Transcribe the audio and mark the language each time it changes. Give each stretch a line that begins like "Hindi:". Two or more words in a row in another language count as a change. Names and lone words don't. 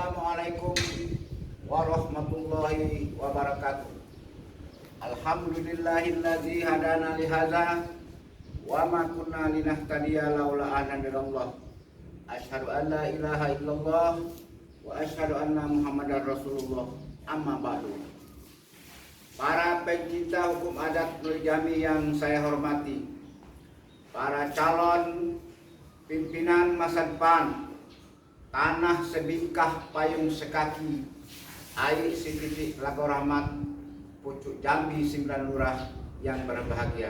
Arabic: السلام عليكم ورحمة الله وبركاته. الحمد لله الذي هدانا لهذا وما كنا لنهتدي لولا أن هدانا. أشهد أن لا إله إلا الله وأشهد أن محمدا رسول الله. أما بعد.
Indonesian: Para pencinta hukum adat Nur Jambi yang saya hormati, para calon pimpinan masa depan tanah sebingkah payung sekaki air setitik Lago Rahmat Pucuk Jambi 9 Lurah yang berbahagia.